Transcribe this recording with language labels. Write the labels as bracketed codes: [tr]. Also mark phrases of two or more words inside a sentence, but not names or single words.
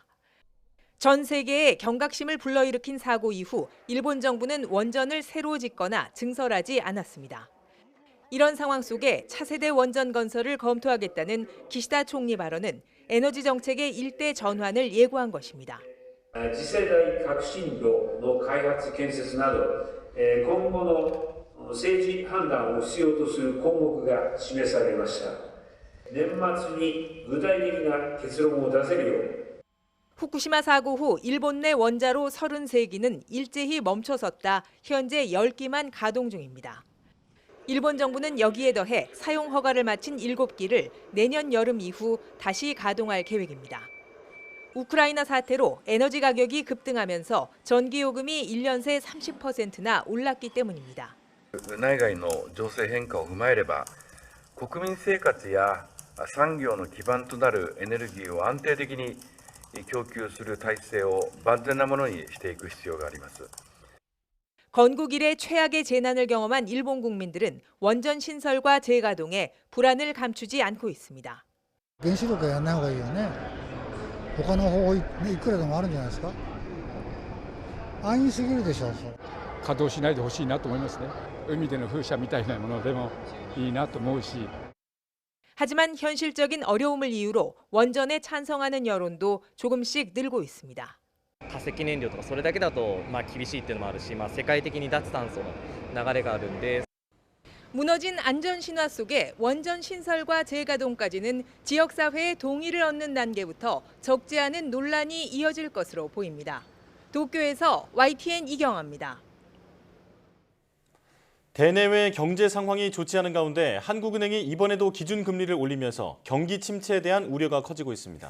[ko] 전 세계에 경각심을 불러일으킨 사고 이후 일본 정부는 원전을 새로 짓거나 증설하지 않았습니다. 이런 상황 속에 차세대 원전 건설을 검토하겠다는 기시다 총리 발언은 에너지 정책의 일대 전환을 예고한 것입니다. [ja] 次世代革新炉の開発建設など今後の政治判断を必要とする項目が示されました。年末に具体的な結論を出せるように。 [ko] 후쿠시마 사고 후 일본 내 원자로 33기는 일제히 멈춰섰다 현재 10기만 가동 중입니다. 일본 정부는 여기에 더해 사용 허가를 마친 7기를 내년 여름 이후 다시 가동할 계획입니다. 우크라이나 사태로 에너지 가격이 급등하면서 전기요금이 1년 새 30%나 올랐기 때문입니다. [ja] 内外の情勢変化を踏まえれば、国民生活や産業の基盤となるエネルギーを安定的に供給する体制を万全なものにしていく必要があります。 [ko] 건국 이래 최악의 재난을 경험한 일본 국민들은 원전 신설과 재가동에 불안을 감추지 않고 있습니다. [ja] 原子力やらない方がいいよね。他の方法いくらでもあるんじゃないですか。安易すぎるでしょ。稼働しないでほしいなと思いますね。海での風車みたいなものでもいいなと思うし。 [ko] 하지만 현실적인 어려움을 이유로 원전에 찬성하는 여론도 조금씩 늘고 있습니다. [ja] 化石燃料とかそれだけだと厳しいっていうのもあるし、世界的に脱炭素の流れがあるんで。 [ko] 무너진 안전 신화 속에 원전 신설과 재가동까지는 지역사회의 동의를 얻는 단계부터 적지 않은 논란이 이어질 것으로 보입니다. 도쿄에서 YTN 이경아입니다. 대내외 경제 상황이 좋지 않은 가운데 한국은행이 이번에도 기준금리를 올리면서 경기 침체에 대한 우려가 커지고 있습니다.